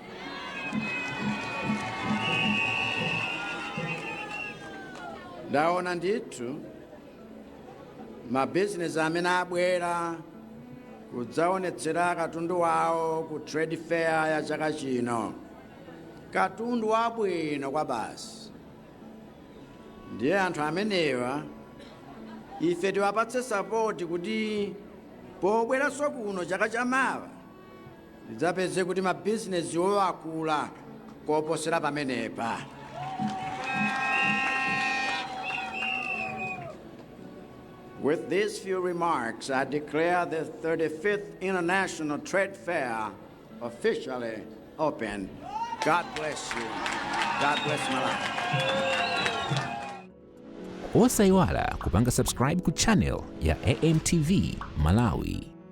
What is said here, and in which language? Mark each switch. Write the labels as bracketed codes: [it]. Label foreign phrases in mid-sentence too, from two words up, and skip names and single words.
[ny] Ndaona ndithu mabizinesi amene abwera kudzaonetsera katundu wawo ku [en] trade fair [ny] ya chaka chino, katundu wabwino kwa basi. Ndiye anthu amenewa ife tiwapatse sapoti kuti pobweranso kuno chaka chamawa tidzapeze kuti mabizinesi akula koposera pamenepa. [en] With these few remarks, I declare the 35th International Trade Fair officially open. God bless you. God bless Malawi. [ny] Osaiwala kupanga subscribe ku channel ya AMTV Malawi.